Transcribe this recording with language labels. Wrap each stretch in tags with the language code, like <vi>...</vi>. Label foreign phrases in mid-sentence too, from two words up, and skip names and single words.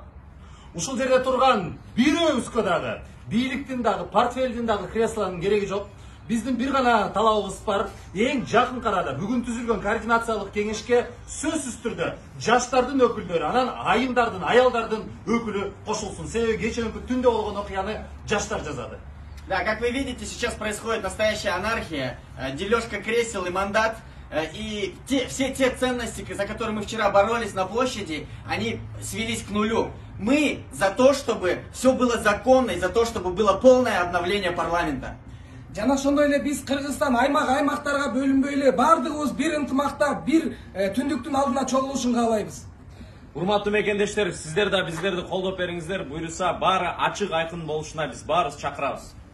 <ky>Ушул жерде турган бирөөбүзгө дагы, бийликтин дагы, портфелдин дагы креслонун кереги жок. Биздин бир гана талабыбыз бар. Эң жакын арада бүгүн түзүлгөн координациялык кеңешке сөзсүз түрдө жаштардын өкүлдөрү, анан айымдардын, аялдардын өкүлү кошулсун. Себеби кечээкү түндө болгон окуяны жаштар жазады.</ky> <ru>Да, как вы видите, сейчас происходит настоящая анархия, дележка кресел и мандат. И все те ценности, за которые мы вчера боролись на площади, они свелись к нулю. Мы за то, чтобы все было законно, и за то, чтобы было полное обновление парламента.</ru> <ky>Жана ошондой эле биз Кыргызстан аймактарга бөлүнбөй эле бардыгыбыз бир ынтымакта, бир түндүктүн алдына чогулушун каалайбыз. Урматтуу мекендештер, сиздер да биздерди колдоп бериңиздер. Буюрса баары ачык айкын болушуна биз баарыбыз чакырабыз.</ky>